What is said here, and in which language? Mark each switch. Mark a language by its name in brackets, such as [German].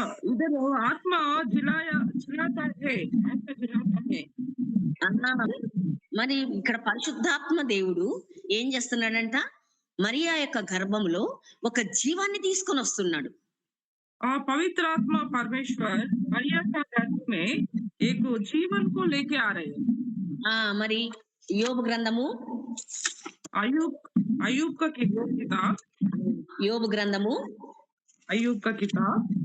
[Hindi] इधर आत्मा जिलाता है, आत्मा जिलाता है। [Telugu] మరి ఇక్కడ పరిశుద్ధాత్మ దేవుడు ఏం చేస్తున్నాడంట? మరియా యొక్క గర్భంలో ఒక జీవాన్ని తీసుకొని వస్తున్నాడు. [Hindi] पवित्र आत्मा परमेश्वर मरिया का गर्भ में एक जीवन को लेके आ रहे हैं। [Telugu] మరి యోబు గ్రంథము [Hindi] अयूब का किताब [Telugu] యోబు గ్రంథము [Hindi] अयूब का किताब